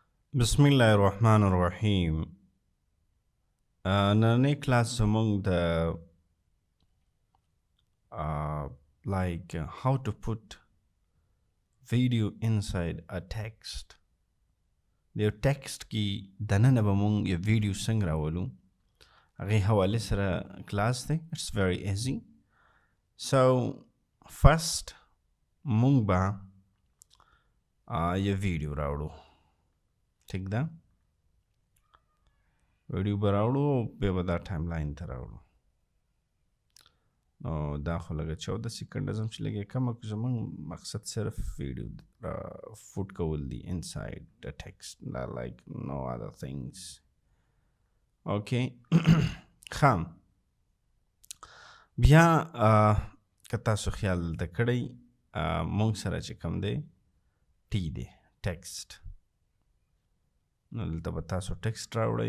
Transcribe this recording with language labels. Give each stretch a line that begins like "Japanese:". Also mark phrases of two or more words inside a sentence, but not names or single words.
Pashto: بسم الله الرحمن الرحیم. نننۍ کلاس زموږ د
English: like how to put video inside a text.
Pashto: د یو ټیکسټ کې دننه به موږ یو ویډیو څنګه راولو هغې حوالې سره کلاس دی.
English: It's very easy. So first
Pashto: موږ به یو ویډیو راوړو. ٹھیک ده، ویډیو به راوړو او بیا به دا ټایم لاین ته راوړو. نو دا خو لږه 14 سیکنډ هم چې لږې کمه کړو. زموږ مقصد صرف ویډیو فوټ کول دي
English: inside the text, like no other things.
Pashto: Okay. ښه، بیا که تاسو خیال د کړی موږ سره چې کوم دی ټي دی ټیکسټ، نو دلته به تاسو ټیکسټ راوړئ.